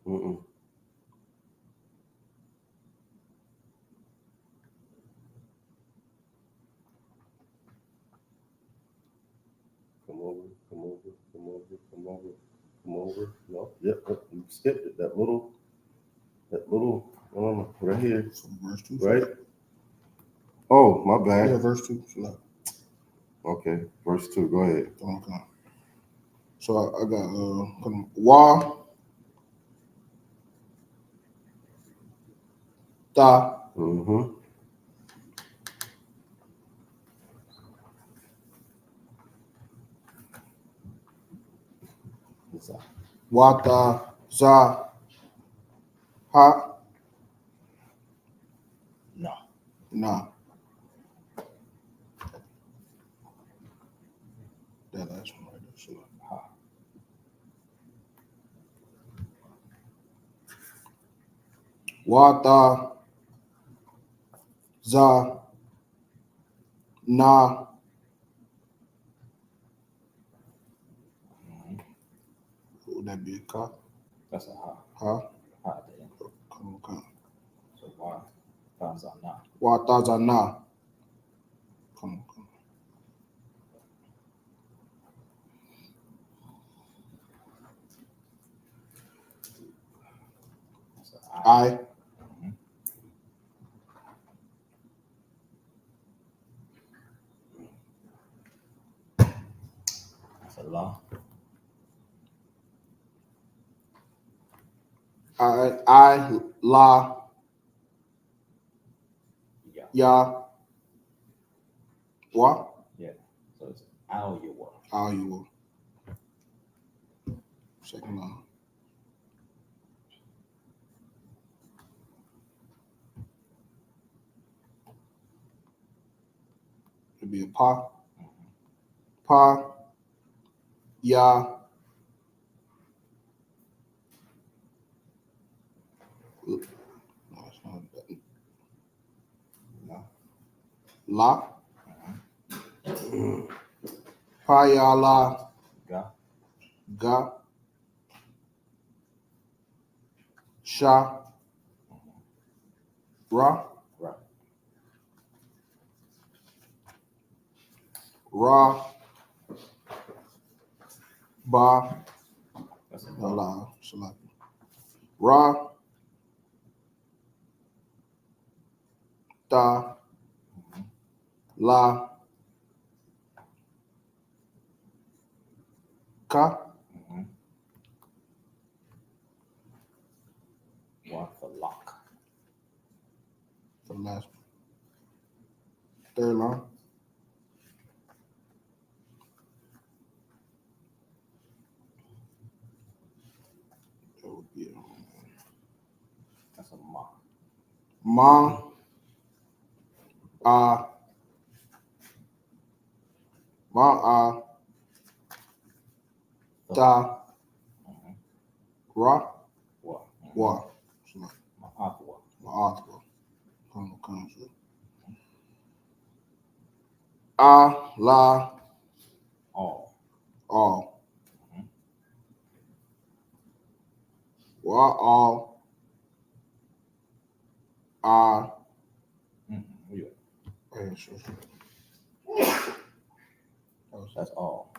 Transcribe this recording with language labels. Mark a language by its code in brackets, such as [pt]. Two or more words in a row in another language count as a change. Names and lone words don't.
[en] Come over. No, yep, you skipped it. That little, right here. Verse 2. Right? Oh, my bad. Yeah, verse 2. Okay, verse 2. Go ahead. Okay. So I got [ar] wa ta. Wa ta za ha. [en] Nah. That last one right there. [ar] So ha. Wa ta za na. [en] Would that be a ka? That's a ha. [ar] Ha? [en] Ha there. Okay. So why? Times are not. [ar] Wa ta za na. [en] Come. That's a I. That's a law. [ar] I la ya wa. [en] Yeah. So it's Al-Yawa. [ar] Al-Yawa. [en] Second line. It'd be a pa. [ar] Pa. Ya. [en] No, it's not that. No. [ar] La. Pa ya la. Ga. Ga. Sha. Ra. [en] Right. [ar] Ra. Ba. [en] That's a [ar] La. Ra. Ta. La. Ka. [en] One for lock. For the last one. Third line. That would be That's a ma. [ar] Ma. Ma Ta Ra Wa. Ma'atwa. La [en] All. Wa all. That's all.